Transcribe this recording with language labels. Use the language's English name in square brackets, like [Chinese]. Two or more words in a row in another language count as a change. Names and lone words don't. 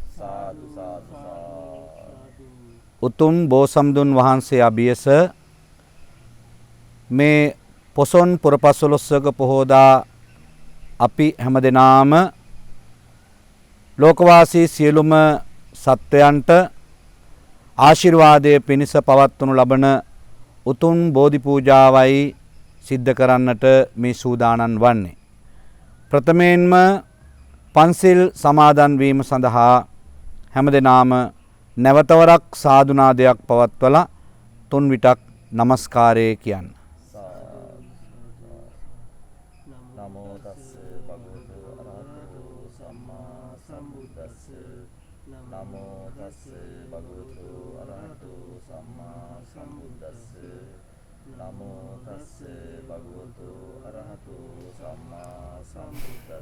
[Sinhala] උතුම් බෝසම්දුන් වහන්සේ අභියස මේ පොසොන් පුරපසළොස්වක පොහෝදා අපි හැමදෙනාම ලෝකවාසී සියලුම සත්වයන්ට ආශිර්වාදයේ පිණිස පවත්වනු ලබන උතුම් බෝධි පූජාවයි සිද්ධ කරන්නට මේ සූදානම් වන්නේ. ප්‍රථමයෙන්ම පන්සිල් සමාදන් වීම සඳහා හැමදෙනාම නැවතවරක් සාදුනාදයක් පවත්වලා තුන් විටක් නමස්කාරය කියන්න. [Pali] නමෝ තස්ස භගවතු අරහතෝ සම්මා සම්බුද්දස්ස නමෝ තස්ස භගවතු අරහතෝ සම්මා සම්බුද්දස්ස නමෝ තස්ස භගවතු අරහතෝ සම්මා සම්බුද්දස්ස